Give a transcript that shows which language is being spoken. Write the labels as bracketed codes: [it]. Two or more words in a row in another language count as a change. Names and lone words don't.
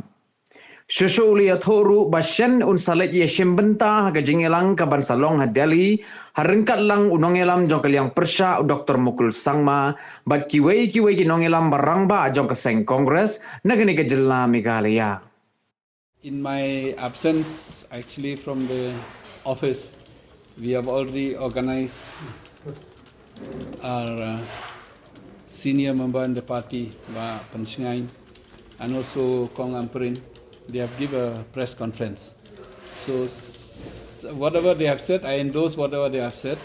[kha] Syusulia thoru basyen unsalet ye shimbenta haga jingelang ka bansalong ha Delhi harengkat lang unongelam jong kaliang persya Dr. Mukul Sangma bat kiwei ki nongelam barang ba jong keseng Kongres nagani ke jela Meghalaya. [en] In my absence actually from the office, we have already organized our senior member in the party, Ba Pansingain, and also Kong Amperin. They have given a press conference. So whatever they have said, I endorse whatever they have said.